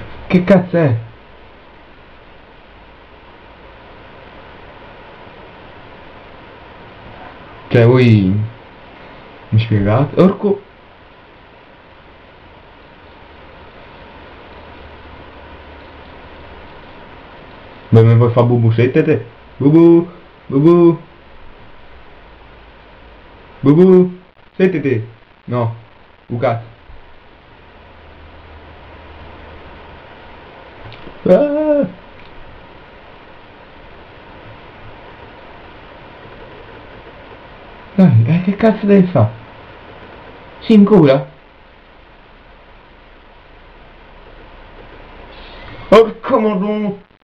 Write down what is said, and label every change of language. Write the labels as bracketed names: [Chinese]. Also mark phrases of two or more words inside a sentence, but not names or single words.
[Italian] Che cazzo è? Cioè voi mi spiegate? Orco. Beh, mi vuoi fa bubu settete? Bubu, bubu, bubu, settete. No, cazzo. Ah! Dai, che cazzo devi fare? Si incula? Porca madonna!